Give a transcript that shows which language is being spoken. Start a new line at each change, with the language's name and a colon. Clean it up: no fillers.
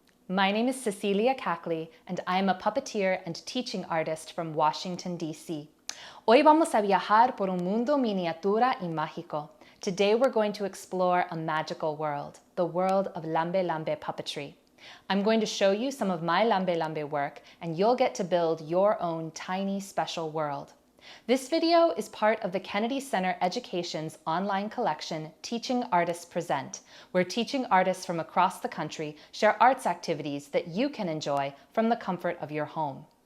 English: My name is Cecilia Cackley, and I am a puppeteer and teaching artist from Washington, D.C.
Spanish: Hoy vamos a viajar por un mundo miniatura y mágico.
English: Today we're going to explore a magical world, the world of Lambe Lambe puppetry. I'm going to show you some of my Lambe Lambe work, and you'll get to build your own tiny special world. This video is part of the Kennedy Center Education's online collection, Teaching Artists Present, where teaching artists from across the country share arts activities that you can enjoy from the comfort of your home.